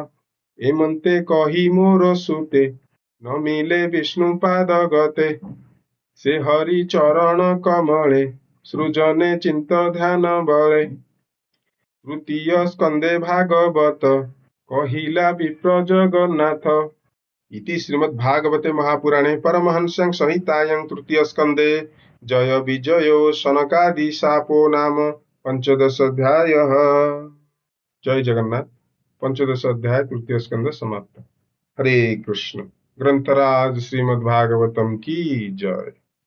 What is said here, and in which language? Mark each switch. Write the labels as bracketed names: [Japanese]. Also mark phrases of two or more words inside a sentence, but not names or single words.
[Odia] ଏମନ୍ତେ କହି ମୋର ସୁତେ, ନମିଲେ ବିଷ୍ଣୁ ପାଦ ଗତେ। ସେ ହରି ଚରଣ କମଳେ, ସୃଜନେ ଚିନ୍ତ ଧ୍ୟାନ ବଳେ। ତୃତୀୟ ସ୍କନ୍ଧେ ଭାଗବତ, କହିଲା ବିପ୍ର ଜଗନ୍ନାଥ। [Sanskrit] इति श्रीमद्भागवते महापुराणे परमहंस्यां संहितायां तृतीयस्कन्धे जय विजयो शनकादिशापो नाम 15 अध्यायः। [Hindi] जय जगन्नाथ। पंचदश अध्याय तृतीय स्कंद समाप्त। हरे कृष्ण। ग्रंथराज श्रीमद्भागवतम की जय।